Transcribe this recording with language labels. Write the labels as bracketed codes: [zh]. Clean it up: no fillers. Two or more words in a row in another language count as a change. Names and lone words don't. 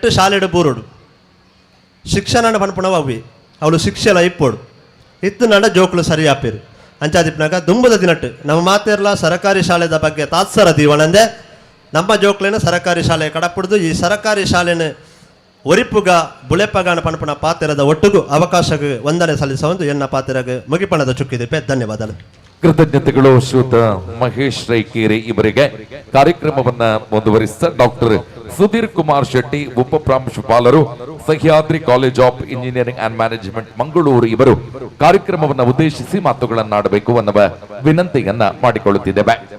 [tcy] ಶಾಲೆಡೆ ಬೂರುಡು ಶಿಕ್ಷಣ ಪನ್ಪುಣವ ಅವಿ ಅವಳು ಶಿಕ್ಷೆಲ ಇಪ್ಪೋಡು ಇತ್ತು ನಡ ಜೋಕುಲು ಸರಿಯಾಪೇರು ಅಂಚಾದಿಪ್ನಾಗ ದುಂಬದ ದಿನಟ್ಟು ನಮ್ಮ ಮಾತೆರ್ಲ ಸರಕಾರಿ ಶಾಲೆದ ಬಗ್ಗೆ ತಾತ್ಸರ ದೀವನಂದೆ ನಮ್ಮ ಜೋಕ್ಲೇನ ಸರಕಾರಿ ಶಾಲೆ ಕಡಪುಡ್ದು ಈ ಸರಕಾರಿ ಶಾಲೆನ ಒರಿಪುಗ ಬುಳೆಪಗಾನ ಪಣಪಣ ಪಾತೆರದ ಒಟ್ಟಿಗೂ ಅವಕಾಶಕ್ಕೆ ವಂದನೆ ಸಲ್ಲಿಸುವುದು ಎನ್ನ ಪಾತೆರಗೆ ಮುಗಿಪಣದ ಚುಕ್ಕಿದೆ ಧನ್ಯವಾದಗಳು. [kn] ಕೃತಜ್ಞತೆಗಳು ಶ್ರೀಯುತ ಮಹೇಶ್ ರೈಕೇರಿ ಇವರಿಗೆ. ಕಾರ್ಯಕ್ರಮವನ್ನ ಮುಂದುವರಿಸಿದ ಡಾಕ್ಟರ್ ಸುಧೀರ್ ಕುಮಾರ್ ಶೆಟ್ಟಿ ಉಪ ಪ್ರಾಂಶುಪಾಲರು ಸಹ್ಯಾದ್ರಿ ಕಾಲೇಜ್ ಆಫ್ ಇಂಜಿನಿಯರಿಂಗ್ ಅಂಡ್ ಮ್ಯಾನೇಜ್ಮೆಂಟ್ ಮಂಗಳೂರು ಇವರು ಕಾರ್ಯಕ್ರಮವನ್ನು ಉದ್ದೇಶಿಸಿ ಮಾತುಗಳನ್ನಾಡಬೇಕು ಅನ್ನುವ ವಿನಂತಿಯನ್ನ ಮಾಡಿಕೊಳ್ಳುತ್ತಿದ್ದೇವೆ.